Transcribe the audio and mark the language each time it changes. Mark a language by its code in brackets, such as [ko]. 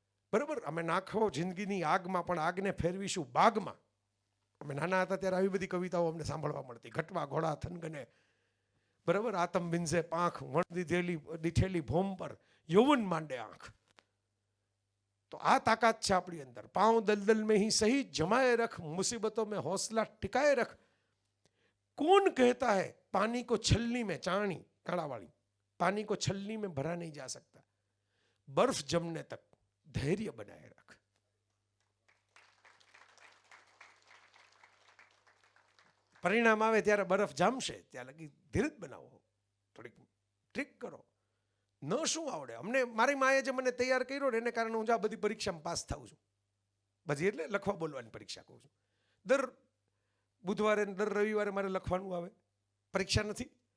[gu] બરાબર, અમે નાખો જિંદગીની આગમાં, પણ આગને ફેરવીશું બાગમાં. અમે નાના હતા ત્યારે આવી બધી કવિતાઓ અમને સાંભળવા મળતી. ઘટવા ઘોડા થનગને, બરાબર, આતમ બિંજે પાંખ, વણ દીઠેલી ભોમ પર યૌવન માંડે આંખ. તો આ તાકાત છે આપણી અંદર. [hi] પાँव दलदल में ही सही जमाए रख, मुसीबतों में हौसला टिकाए रख. कौन कहता है पानी को छलनी में, चाणी काड़ावाली, पानी को छलनी में भरा नहीं जा सकता, बर्फ जमने तक धैर्य बनाए रख. [gu] પરિણામ આવે ત્યારે બરફ જામશે, ત્યાં લગી ધીરજ બનાવો, થોડીક ટ્રીક કરો. ન શું આવડે અમને, મારી માએ જે મને તૈયાર કર્યો ને એને કારણે હું આ બધી પરીક્ષામાં પાસ થાઉં છું. બધી એટલે લખવા બોલવાની પરીક્ષા કહું છું. દર બુધવારે દર રવિવારે મારે લખવાનું આવે. પરીક્ષા નથી.